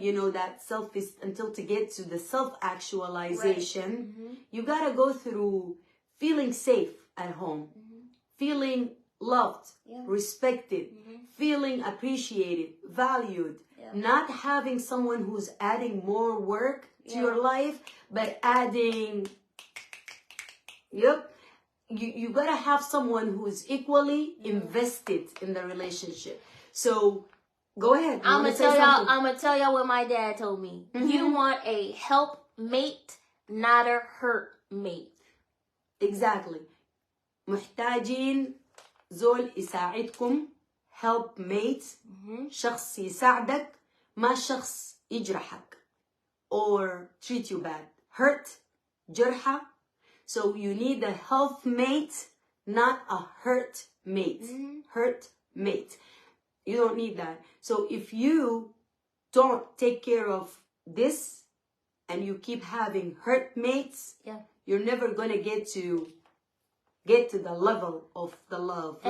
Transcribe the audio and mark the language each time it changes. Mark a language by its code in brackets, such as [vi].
[en] You know, that until to get to the self-actualization, you got to go through feeling safe at home, feeling loved, respected, feeling appreciated, valued, not having someone who's adding more work to your life, but adding, you gotta have someone who's equally invested in the relationship. So go ahead. I'm gonna tell y'all what my dad told me. You want a help mate, not a hurt mate. Exactly. [ar] محتاجين زول يساعدكم, help mate, شخص يساعدك, ما شخص يجرحك [en] or treat you bad. Hurt, جرحة. So you need a health mate, not a hurt mate. Hurt mate. You don't need that. So if you don't take care of this and you keep having hurt mates, you're never gonna get to the level of the love.